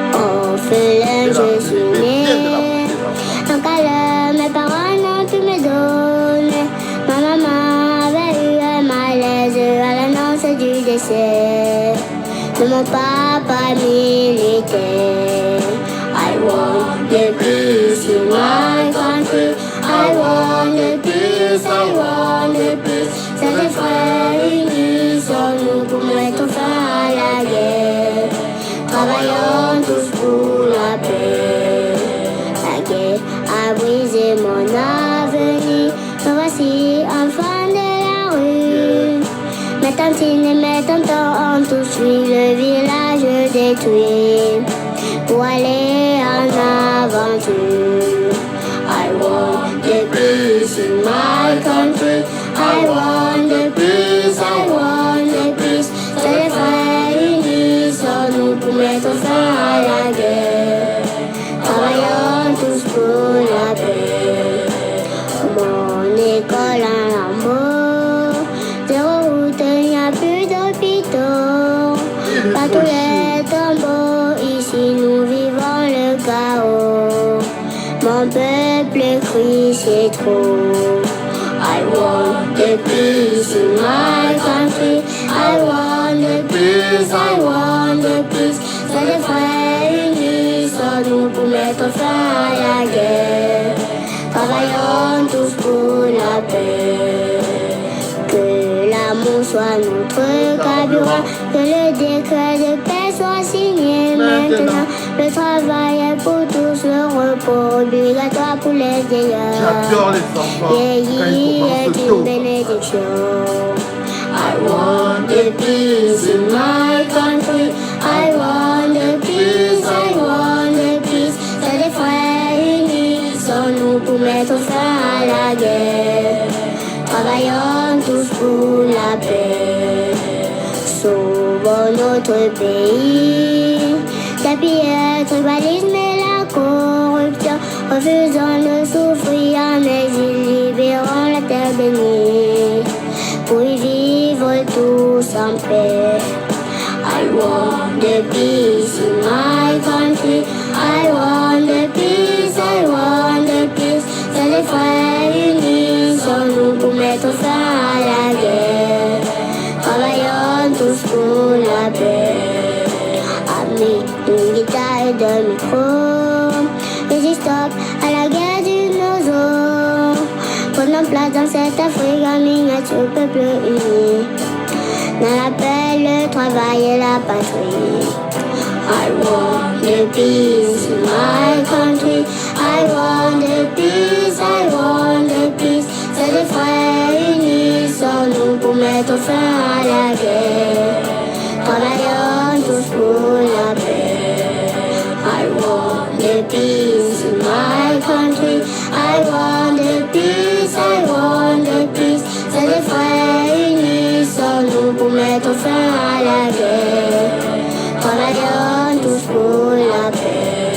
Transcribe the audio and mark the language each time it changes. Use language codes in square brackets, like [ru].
[fr] Orphelin, je suis né. Un câlin, mes parents n'ont pu me donner. Ma maman avait eu un malaise à l'annonce du décès de mon papa militaire. [en] I want the peace in my country. I want the peace, I want the peace. [fr] C'est les frères unis sur nous pour mettre fin à la guerre. Travaillons tous pour la paix. La guerre a brisé mon avenir. Me voici enfant de la rue. Mes tantines et mes tontons ont tous fui le village détruit pour aller en aventure. [en] I want the peace in my country. I want the peace, I want the peace. [fr] C'est les frères unis sur nous pour mettre fin à la guerre. Travaillons tous pour la paix. Mon école en lambeaux, zéro route, il n'y a plus d'hôpitaux. Pas tous les tombeaux, ici nous vivons le chaos. Mon peuple crie, c'est trop. [en] I want the peace in my country. I want the peace, I want the peace. [fr] C'est les frères unis sur nous pour mettre fin à la guerre. Travaillons tous pour la paix. Que l'amour soit notre carburant. Que le décret de paix soit signé maintenant. Le travail pour tous le repos obligatoire pour les vieillards. J'adore les enfants. Vieillir est une bénédiction. [en] I want the peace in my country. I want the peace, I want the peace. [fr] C'est les frères unis, sommes-nous pour mettre fin à la guerre. Travaillons tous pour la paix. Sauvons notre pays. La pillage, tribalisme et la corruption. Refusons de souffrir, mais ils libéreront la terre bénie. Pour y vivre tous en paix. [en] I want the peace in my country. I want the peace, I want the peace. [fr] C'est les frères unis, sommes-nous pour mettre fin à la guerre. Travaillons tous pour la paix. Avec une guitare et deux micros, résistons à la guerre du nozo. Prenons place dans cette Afrique en miniature, peuple uni. Dans la paix, le travail et la patrie. [en] I want the peace in my country. I want the peace, I want the peace. [fr] C'est les frères unis, sommes-nous pour mettre fin à la guerre. Travaillons tous pour la paix. I want the peace in my country. I want the peace, I want the peace. C'est les frères unis, sommes-nous pour mettre fin à la guerre. Travaillons tous pour la paix.